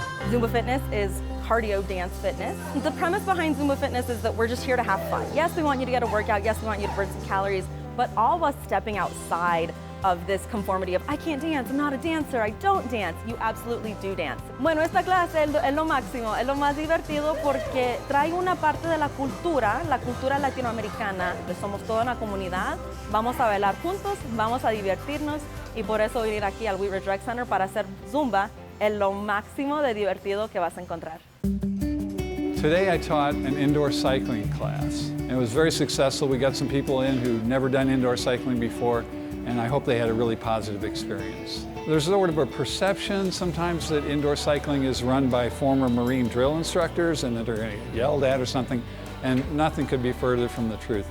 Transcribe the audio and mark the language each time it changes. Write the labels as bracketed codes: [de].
[en] Zumba Fitness is cardio dance fitness. The premise behind Zumba Fitness is that we're just here to have fun. Yes, we want you to get a workout. Yes, we want you to burn some calories, but all of us stepping outside of this conformity of I can't dance, I'm not a dancer, I don't dance. You absolutely do dance. [es] Bueno, esta clase es lo máximo, es lo más divertido porque trae una parte de la cultura latinoamericana. Somos toda una comunidad, vamos a bailar juntos, vamos a divertirnos y por eso venir aquí al Wheat Ridge Rec Center para hacer Zumba es lo máximo de divertido que vas a encontrar. [en] Today I taught an indoor cycling class. It was very successful. We got some people in who'd never done indoor cycling before, and I hope they had a really positive experience. There's sort of a perception sometimes that indoor cycling is run by former Marine drill instructors and that they're going to get yelled at or something, and nothing could be further from the truth.